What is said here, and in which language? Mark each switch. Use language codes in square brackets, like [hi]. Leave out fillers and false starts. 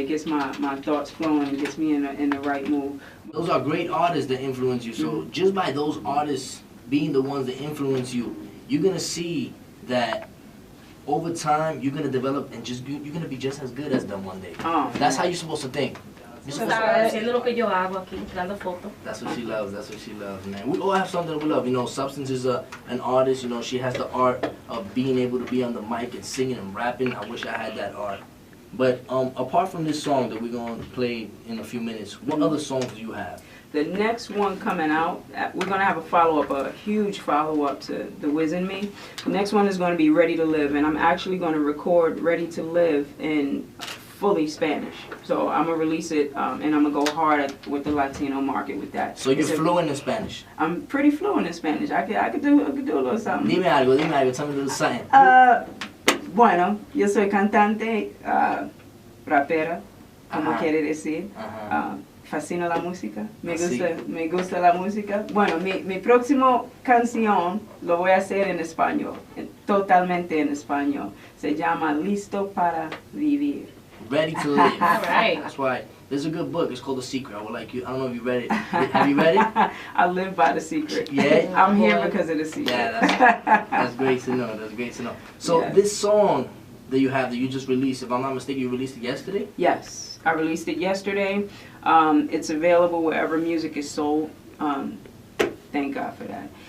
[en] It gets my thoughts flowing and gets me in the right mood. Those are great artists that influence you. So just by those artists being the ones that influence you, you're gonna see that over time you're gonna develop and you're gonna be just as good as them one day. Oh, That's how you're supposed to think. You're supposed to- [es] Haciendo lo que yo hago aquí, dando fotos. [en] That's what she loves. That's what she loves, man. We all have something we love. You know, Substance is an artist. You know, she has the art of being able to be on the mic and singing and rapping. I wish I had that art. But apart from this song that we're going to play in a few minutes, what other songs do you have? The next one coming out, we're going to have a follow-up, a huge follow-up to the Wiz In Me. The next one is going to be Ready to Live, and I'm actually going to record Ready to Live in fully Spanish. So I'm going to release it, and I'm going to go hard with the Latino market with that. So you're fluent in Spanish? I'm pretty fluent in Spanish. I could do a little something. [es] Dime algo, [en] tell me a little something. [es] Bueno, yo soy cantante, rapera, como quiere decir. Fascino la música, me gusta la música. Bueno, mi próximo canción lo voy a hacer en español, totalmente en español. Se llama Listo para Vivir. [en] Ready to Live. All right. That's right. There's a good book. It's called The Secret. I would like you. I don't know if you read it. Have you read it? I live by the secret. Yeah. I'm here because of the secret. Yeah, that's great to know. That's great to know. So Yeah. this song that you have that you just released, if I'm not mistaken, you released it yesterday? Yes, I released it yesterday. It's available wherever music is sold. Thank God for that.